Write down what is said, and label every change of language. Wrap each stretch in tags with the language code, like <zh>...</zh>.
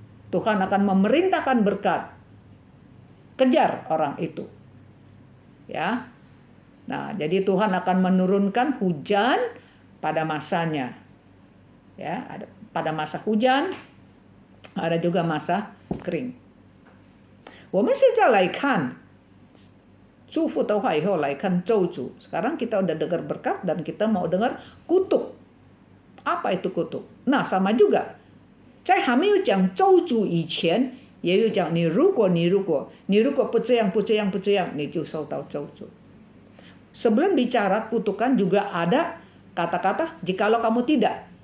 <id>Tuhan akan memerintahkan berkat. Kejar orang itu. Ya. Nah, jadi Tuhan akan menurunkan hujan pada masanya. Ya, ada pada masa hujan, ada juga masa kering.</id> <zh>我们现在来看祝福的话以后来看咒诅.</zh> <id>Sekarang kita udah dengar berkat dan kita mau dengar kutuk. Apa itu kutuk? Nah, sama juga.</id> <zh>在还没有讲咒诅以前，也有讲你如果不这样，你就受到咒诅。</zh> <id>Sebelum bicara kutukan juga ada kata-kata jikalau kamu tidak.</id>